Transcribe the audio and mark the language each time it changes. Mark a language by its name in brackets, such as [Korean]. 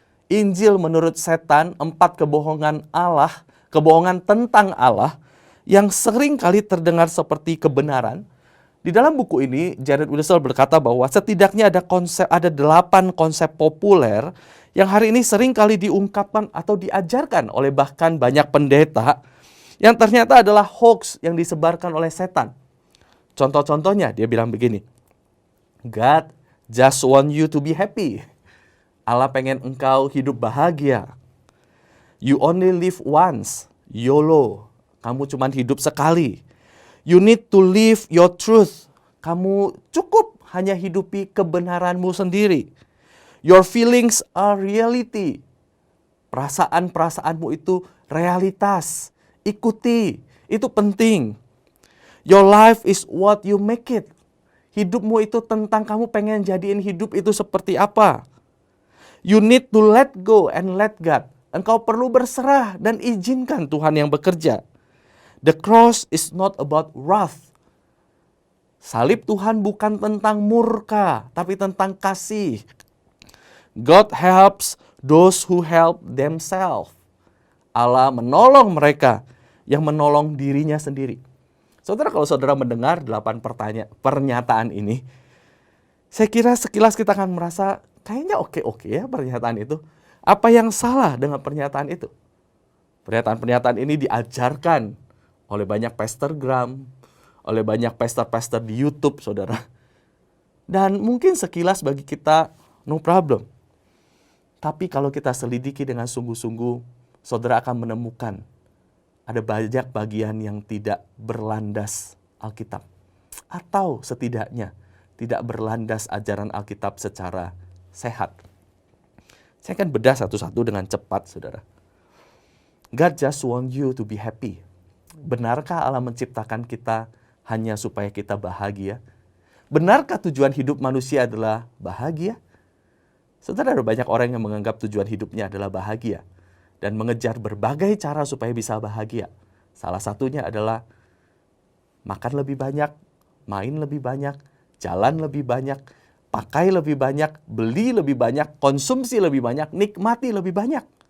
[Indonesian] Injil menurut setan, 4 kebohongan Allah, kebohongan tentang Allah yang sering kali terdengar seperti kebenaran. Di dalam buku ini, Jared Wilson berkata bahwa setidaknya ada 8 konsep populer yang hari ini sering kali diungkapkan atau diajarkan oleh bahkan banyak pendeta yang ternyata adalah hoax yang disebarkan oleh setan. Contoh-contohnya, dia bilang begini, [English] God just want you to be happy. [Indonesian] Allah pengen engkau hidup bahagia. [English] You only live once, YOLO. [Indonesian] Kamu cuma hidup sekali. [English] You need to live your truth. [Indonesian] Kamu cukup hanya hidupi kebenaranmu sendiri. [English] Your feelings are reality. [Indonesian] Perasaan-perasaanmu itu realitas. Ikuti, itu penting. [English] Your life is what you make it. [Indonesian] Hidupmu itu tentang kamu pengen jadiin hidup itu seperti apa. [English] You need to let go and let God. [Indonesian] Engkau perlu berserah dan izinkan Tuhan yang bekerja. [English] The cross is not about wrath. [Indonesian] Salib Tuhan bukan tentang murka, tapi tentang kasih. [English] God helps those who help themselves. [Indonesian] Allah menolong mereka yang menolong dirinya sendiri. Saudara, kalau saudara mendengar 8 pernyataan ini, saya kira sekilas kita akan merasa kayaknya oke-oke ya pernyataan itu. Apa yang salah dengan pernyataan itu? Pernyataan-pernyataan ini diajarkan oleh banyak pastorgram, oleh banyak pastor-pastor di YouTube, saudara. Dan mungkin sekilas bagi kita, [English] no problem. [Indonesian] Tapi kalau kita selidiki dengan sungguh-sungguh, saudara akan menemukan ada banyak bagian yang tidak berlandas Alkitab. Atau setidaknya tidak berlandas ajaran Alkitab secara sehat. Saya akan bedah satu-satu dengan cepat, saudara. [English] God just want you to be happy. [Indonesian] Benarkah Allah menciptakan kita hanya supaya kita bahagia? Benarkah tujuan hidup manusia adalah bahagia? Saudara, ada banyak orang yang menganggap tujuan hidupnya adalah bahagia dan mengejar berbagai cara supaya bisa bahagia. Salah satunya adalah makan lebih banyak, main lebih banyak, jalan lebih banyak, pakai lebih banyak, beli lebih banyak, konsumsi lebih banyak, nikmati lebih banyak.